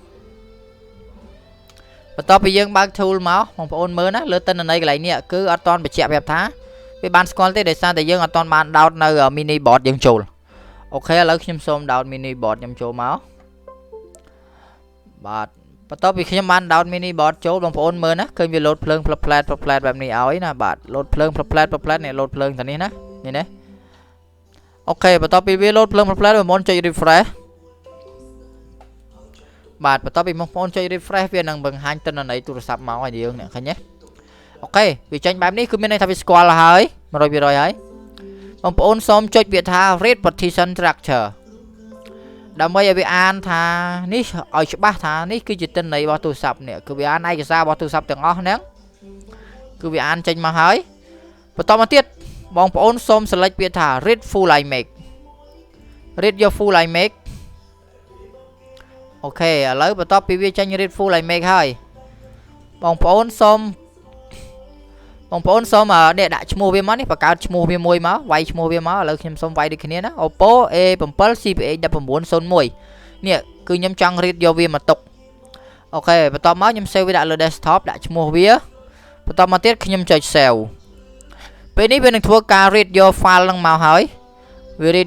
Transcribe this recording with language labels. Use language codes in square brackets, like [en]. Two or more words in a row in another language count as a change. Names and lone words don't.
[km] បន្ទាប់ពីយើងបើក tool មកបងប្អូនមើលណាលើទិន្នន័យកន្លែងនេះគឺអត់ទាន់បញ្ជាក់ប្រាប់ថាវាបានស្គាល់ទេដោយសារតែយើងអត់ទាន់បានដោតនៅ [en] mini board [km] យើងចូលអូខេឥឡូវខ្ញុំសូមដោត [en] mini board [km] ខ្ញុំចូលមកបាទបន្ទាប់ពីខ្ញុំបានដោត [en] mini board [km] ចូលបងប្អូនមើលណាឃើញវាលោតភ្លើងផ្លឹបផ្លែតបែបនេះឲ្យណាបាទលោតភ្លើងផ្លឹបផ្លែតនេះលោតភ្លើងទៅនេះណានេះណាអូខេបន្ទាប់ពីវាលោតភ្លើងផ្លឹបផ្លែតបងប្អូនចុច refresh បាទបន្ទាប់ពីបងប្អូនចុច refresh វានឹងបង្ហាញទិន្នន័យទូរស័ព្ទមកឲ្យយើងឃើញទេអូខេវាចេញបែបនេះគឺមានន័យថាវាស្គាល់ហើយ 100% ហើយបងប្អូនសូមចុចវាថា [en] read partition structure [km] ដើម្បីឲ្យវាអានថានេះឲ្យច្បាស់ថានេះគឺជាទិន្នន័យរបស់ទូរស័ព្ទនេះគឺវាអានឯកសាររបស់ទូរស័ព្ទទាំងអស់ហ្នឹងគឺវាអានចេញមកហើយបន្តមកទៀតបងប្អូនសូម select វាថា [en] read full iMac read your full iMac [km] អូខេឥឡូវបន្ទាប់ពីវាចេញ [en] read full iMac [km] ហើយបងប្អូនសូមនេះដាក់ឈ្មោះវាមកនេះបង្កើតឈ្មោះវាមួយមកវាយឈ្មោះវាមកឥឡូវខ្ញុំសូមវាយដូចគ្នាណា Oppo A7 CPH 1901នេះគឺខ្ញុំចង់ read យក វាមកទុកអូខេបន្ទាប់មកខ្ញុំ save វាដាក់លើ desktop ដាក់ឈ្មោះវាបន្ទាប់មកទៀតខ្ញុំចុច save ពេលនេះវានឹងធ្វើការ read យក file នឹងមកហើយវា read